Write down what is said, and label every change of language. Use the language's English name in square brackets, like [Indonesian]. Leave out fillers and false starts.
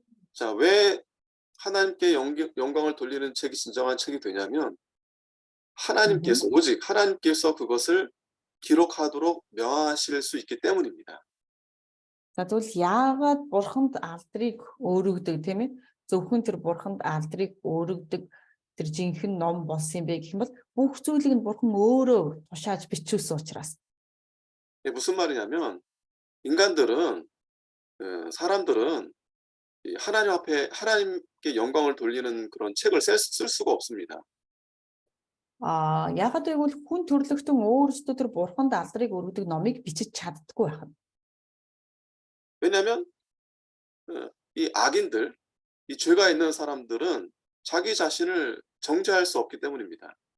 [Korean] 자, 왜 하나님께 영광을 돌리는 책이 진정한 책이 되냐면 하나님께서 오직 하나님께서 그것을 기록하도록 명하실 수 있기 때문입니다. [Mongolian] За тэгвэл яагаад бурханд алдрыг өргөдөг тийм ээ зөвхөн тэр бурханд алдрыг өргөдөг тэр жинхэнэ ном болсон юм бэ гэх юм бол бүх зүйлийг нь бурхан өөрөө тушааж бичүүлсэн учраас. [Korean] 이게 무슨 말이냐면 인간들은 사람들은 이 하나님 앞에 하나님께 영광을 돌리는 그런 책을 쓸 수가 없습니다. [Mongolian] Яагаад гэвэл хүн төрлөختөн өөрсдөө тэр бурханд алдрыг өргөдөг номыг бичиж чаддаггүй байна. [Korean] 왜냐하면 이 악인들, 이 죄가 있는 사람들은 자기 자신을 정죄할 수 없기 때문입니다.